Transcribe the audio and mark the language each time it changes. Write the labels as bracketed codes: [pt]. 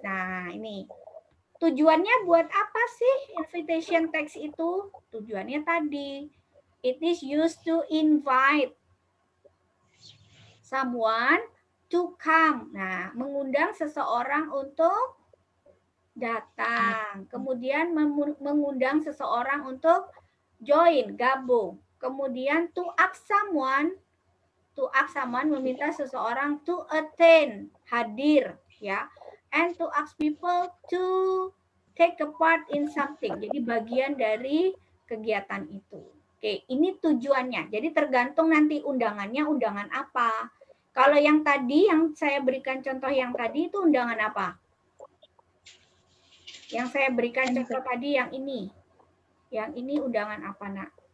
[id] Nah, ini tujuannya buat apa sih invitation text itu? Tujuannya tadi, [en] it is used to invite someone to come. [id] Nah, mengundang seseorang untuk datang. Kemudian mengundang seseorang untuk join, gabung. Kemudian [en] to ask someone [id] meminta seseorang [en] to attend, [id] hadir, ya. [en] And to ask people to take a part in something. [id] Jadi bagian dari kegiatan itu. Oke, ini tujuannya. Jadi tergantung nanti undangannya undangan apa. Kalau yang tadi, yang saya berikan contoh yang tadi itu undangan apa? Yang saya berikan contoh tadi yang ini. Yang ini undangan apa, Nak?